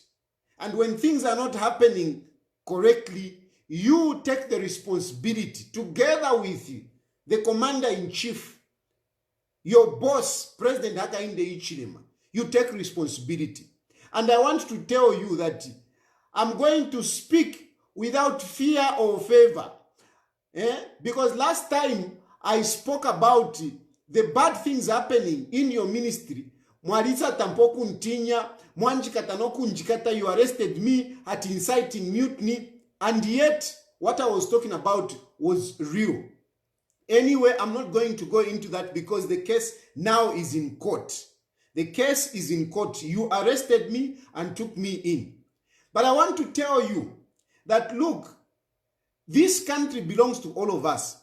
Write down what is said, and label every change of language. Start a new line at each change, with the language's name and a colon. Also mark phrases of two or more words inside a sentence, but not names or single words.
English: And when things are not happening correctly, you take the responsibility together with you, the commander-in-chief, your boss, President Hakainde Hichilema. You take responsibility. And I want to tell you that I'm going to speak without fear or favor. Because last time I spoke about the bad things happening in your ministry.
Bemba: Mwalisa tampoku ntinya, mwanjikata no kunjikata,
English: you arrested me at inciting mutiny, and yet what I was talking about was real. Anyway, I'm not going to go into that because the case now is in court. The case is in court. You arrested me and took me in. But I want to tell you that, look, this country belongs to all of us.